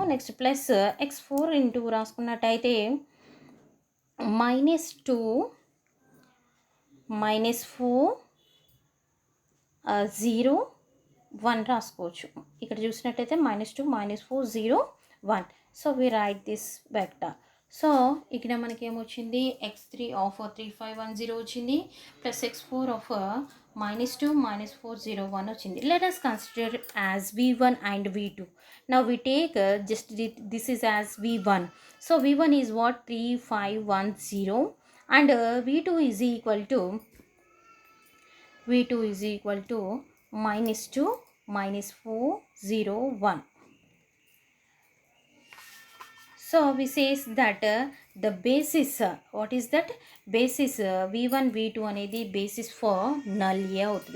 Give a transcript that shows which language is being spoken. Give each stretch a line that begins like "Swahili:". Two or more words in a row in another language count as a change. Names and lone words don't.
English: next plus
Telugu: x4 ఇంటూ రాసుకున్నట్టయితే -2 -4 0 1 రాసుకోవచ్చు. ఇక్కడ చూసినట్టయితే -2 -4 0 1.
English: So we write this vector.
Telugu: సో ఇక్కడ మనకి ఏమొచ్చింది x3 ఆఫ్ 3 5 1 0 వచ్చింది ప్లస్ x4 ఆఫ్ -2 -4 0 1 వచ్చింది.
English: లెట్ us consider as v1 and v2. Now we take just this is as v1. So v1 is what 3 5 1 0 and v2 is equal to -2 -4 0 1. So we says that the basis what is that basis v1 v2 అనేది basis for null A అవుతుంది.